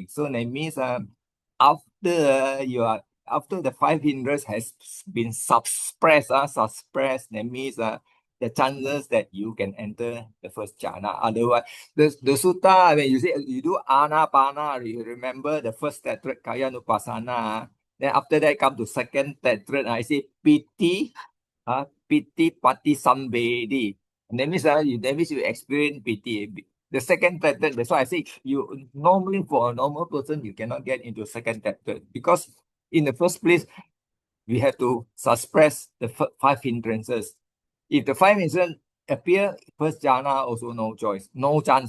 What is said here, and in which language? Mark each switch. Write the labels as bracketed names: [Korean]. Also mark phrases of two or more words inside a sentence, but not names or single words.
[English] So that means after the five hindrances has been suppressed, that means the chances that you can enter the first jhana. Otherwise, the sutta, when you say you do anapana, you remember the first tetrad [Pali] kaya nupassana. [English] Then after that come to second tetrad, I say [Pali] piti, pati sambedi. [English] And that means you experience piti. The second tetrad, that's why I say you normally for a normal person you cannot get into second tetrad, because in the first place we have to suppress the five hindrances. If the five hindrances appear, first jhana also no choice, no chance.